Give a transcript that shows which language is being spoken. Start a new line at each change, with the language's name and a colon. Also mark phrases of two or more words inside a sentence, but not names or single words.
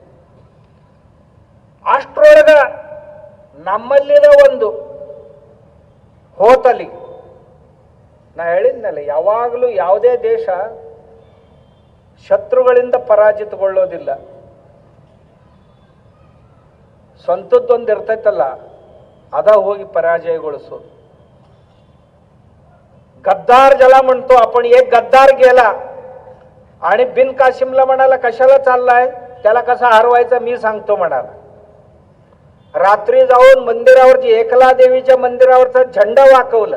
Kannada: ಅಷ್ಟ್ರೊಳಗ ನಮ್ಮಲ್ಲಿನ ಒಂದು ಹೋತಲಿ, ನಾ ಹೇಳಿದ್ನಲ್ಲ, ಯಾವಾಗಲೂ ಯಾವುದೇ ದೇಶ ಶತ್ರುಗಳಿಂದ ಪರಾಜಿತಗೊಳ್ಳೋದಿಲ್ಲ. ಸ್ವಂತದ್ದೊಂದು ಇರ್ತೈತಲ್ಲ, ಅದ ಹೋಗಿ पराजयಗೊಳಿಸೋದು.
Marathi: गद्दार ज्याला म्हणतो आपण, एक गद्दार गेला आणि बिन कासिमला म्हणाला कशाला चाललाय, त्याला कसा हरवायचा मी सांगतो म्हणाला. रात्री जाऊन मंदिरावरती एकला देवीच्या मंदिरावरचा झेंडा वाकवला.